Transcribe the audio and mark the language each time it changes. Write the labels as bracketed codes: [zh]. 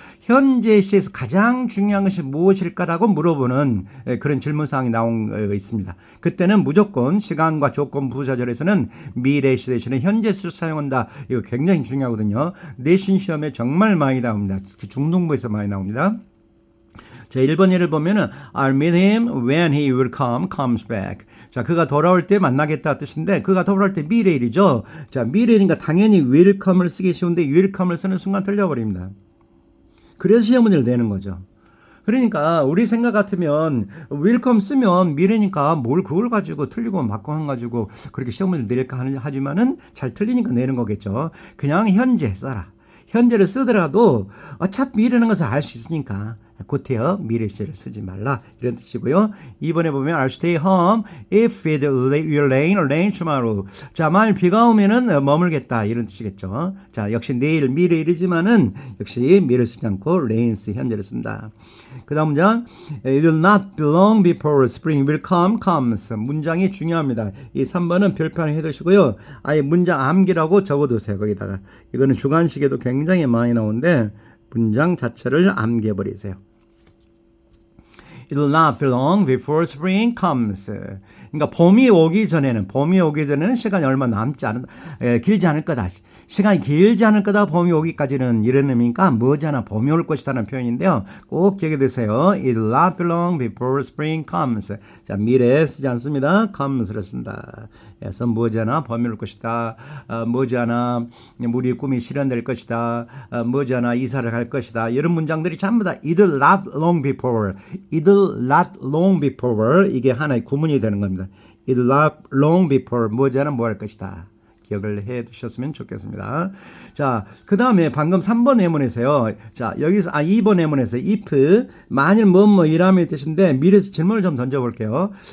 [ko] 현재 시에서 가장 중요한 것이 무엇일까라고 물어보는 그런 질문사항이 나온 있습니다. 그때는 무조건 시간과 조건 부사절에서는 미래 시 대신에 현재 시를 사용한다. 이거 굉장히 중요하거든요. 내신 시험에 정말 많이 나옵니다. 특히 중등부에서 많이 나옵니다. [en] 자, [ko] 1번 예를 보면은 [en] I'll meet him when he will comes back. [ko] 자, 그가 돌아올 때 만나겠다 뜻인데 그가 돌아올 때 미래일이죠. 자, 미래일이니까 당연히 [en] will come [ko] 을 쓰기 쉬운데 will come을 쓰는 순간 틀려버립니다. 그래서 시험 문제를 내는 거죠. 그러니까 우리 생각 같으면 [en] will come [ko] 쓰면 미래니까 뭘 그걸 가지고 틀리고 맞고 가지고 그렇게 시험 문제를 낼까 하지만은 잘 틀리니까 내는 거겠죠. 그냥 현재 써라. 현재를 쓰더라도 어차피 미래라는 것을 알 수 있으니까 곧해요 미래 시제를 쓰지 말라 이런 뜻이고요. 2번에 보면 [en] I'll stay home if it will rain tomorrow. [ko] 자, 만일 비가 오면은 머물겠다 이런 뜻이겠죠. 자, 역시 내일 미래일이지만은 역시 미래를 쓰지 않고 rains 현재를 쓴다. 그 다음 문장 [en] It will not be long before spring will comes. [ko] 문장이 중요합니다. 이 3번은 별표 해두시고요. 아예 문장 암기라고 적어두세요. 거기다가 이거는 주관식에도 굉장히 많이 나오는데 문장 자체를 암기해버리세요. [en] It will not be long before spring comes. [ko] 그러니까 봄이 오기 전에는 시간이 얼마 남지 않은 길지 않을 거다. 시간이 길지 않을 거다. 봄이 오기까지는 이런 의미니까 머지않아 봄이 올 것이라는 표현인데요. 꼭 기억해 두세요. [en] It will not be long before spring comes. [ko] 자, 미래에 쓰지 않습니다. comes를 쓴다. 그래서 머지않아 봄이 올 것이다. 머지않아 우리 꿈이 실현될 것이다. 머지않아 이사를 갈 것이다. 이런 문장들이 전부 다 [en] it will not long before. it will not long before. [ko] 이게 하나의 구문이 되는 겁니다. [en] It will not long before. [ko] 머지않아 뭐 할 것이다. 기억을 해 두셨으면 좋겠습니다. 자, 그 다음에 방금 3번 예문에서요. 자, 여기서, 2번 예문에서 if, 만일 뭐뭐이라면 뜻인데, 미래에서 질문을 좀 던져볼게요.